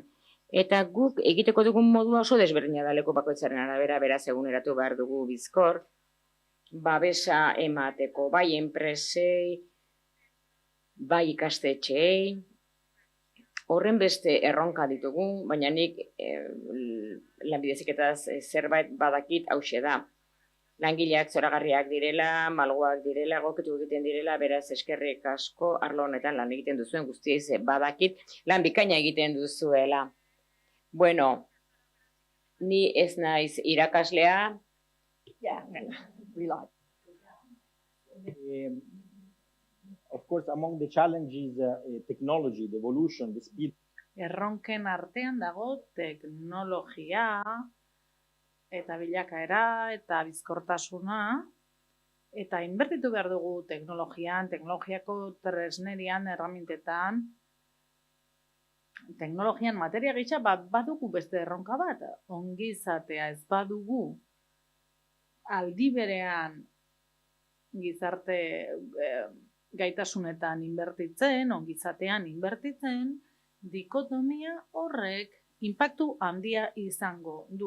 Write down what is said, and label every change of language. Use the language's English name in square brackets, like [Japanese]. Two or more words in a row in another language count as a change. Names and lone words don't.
[Basque] Eta guk egiteko dugun modua oso desberdina da leku bakoitzaren arabera, beraz eguneratu behar dugu bizkor, babesa emateko, bai enpresei, bai ikastetxeei, horren beste erronka ditugu, baina nik lanbide heziketaz zerbait badakit hauxe da. Langileak zoragarriak direla, malguak direla, egokitu egiten direla, beraz eskerrik asko arlo honetan lan egiten duzuen guztiz badakit, lan bikaina egiten duzuela. Bueno, ni ez naiz irakaslea. [English] Of course, among the challenges, technology, the evolution, the speed. [Basque] Erronken artean dago teknologia eta bilakaera eta bizkortasuna eta inbertitu behar dugu teknologian, teknologiako tresnerian, erramintetan, teknologian materia gisa badugu beste erronka bat, ongizatea ez badugu aldi berean gizarte gaitasunetan inbertitzen, ongizatean inbertitzen, dikotomia horrek inpaktu handia izango du.